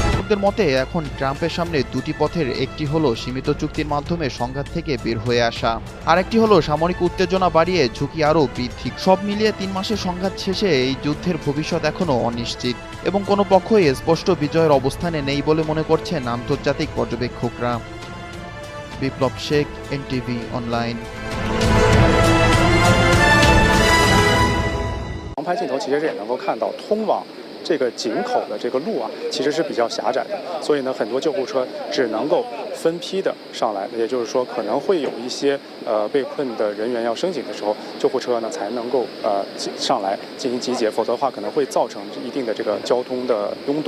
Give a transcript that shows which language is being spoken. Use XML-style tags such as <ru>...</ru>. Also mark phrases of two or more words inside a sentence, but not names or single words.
<bn>বিশ্লেষকদের মতে এখন ট্রাম্পের সামনে দুটি পথের, একটি হলো সীমিত চুক্তির মাধ্যমে সংঘাত থেকে বের হয়ে আসা, আর একটি হলো সামরিক উত্তেজনা বাড়িয়ে ঝুঁকি আরও বৃদ্ধি। সব মিলিয়ে 3 মাসের সংঘাত শেষে এই যুদ্ধের ভবিষ্যৎ এখনও অনিশ্চিত এবং কোনো পক্ষই স্পষ্ট বিজয়ের অবস্থানে নেই বলে মনে করছেন আন্তর্জাতিক পর্যবেক্ষকরা। বিপ্লব শেখ, এনটিভি অনলাইন।</bn> <zh>航拍镜头其实也能够看到，通往这个井口的这个路啊，其实是比较狭窄的，所以呢，很多救护车只能够分批的上来，也就是说，可能会有一些被困的人员要升井的时候，救护车呢才能够上来进行集结，否则的话可能会造成一定的这个交通的拥堵。</zh>